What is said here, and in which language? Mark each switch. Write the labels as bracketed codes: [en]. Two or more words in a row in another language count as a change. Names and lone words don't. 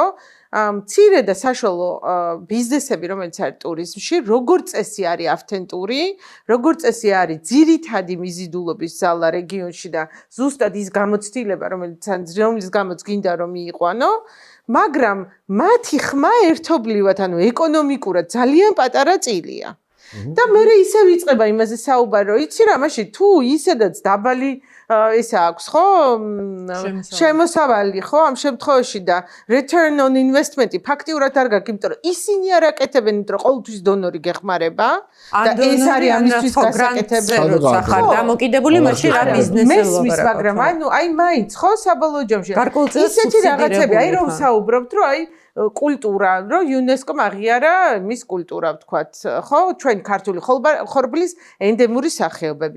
[ka] მცირე და საშუალო ბიზნესები, რომელიც არის ტურიზმში, როგორც წესი არის ავთენტური, როგორც წესი არის ძირითადი მიზიდულობის ზალა რეგიონში და ზუსტად ის გამოცდილება, რომელიც გამოც გინდა რომ მიიყვანო, მაგრამ მათი ხმა ერთობლივად, ანუ ეკონომიკურად ძალიან პატარა წილია. და მე ისე ვიწყება იმაზე საუბარი, რომ იცი რა, მაშინ თუ ისედაც დაბალი ეს აქვს ხო შემოსავალი ხო ამ შემთხვევაში და [en] return on investment [ka] ფაქტიურად არ გაქვს, იმიტომ რომ ისინი არ აკეთებენ, იმიტომ რომ ყოველთვის დონორი გეხმარება და ეს არის ამისთვის გასაკეთებელი ხარ დამოკიდებული მაშინ რა ბიზნესზე ლაპარაკობ. მაგრამ აი მაინც ხო საბოლოო ჯამში ისეთი რაღაცები, აი რომ საუბრობთ, რომ აი კულტურა, რომ იუნესკომ აღიარა მის კულტურა ვთქვათ, ხო, ჩვენ ქართული ხორბლის ენდემური სახეობები.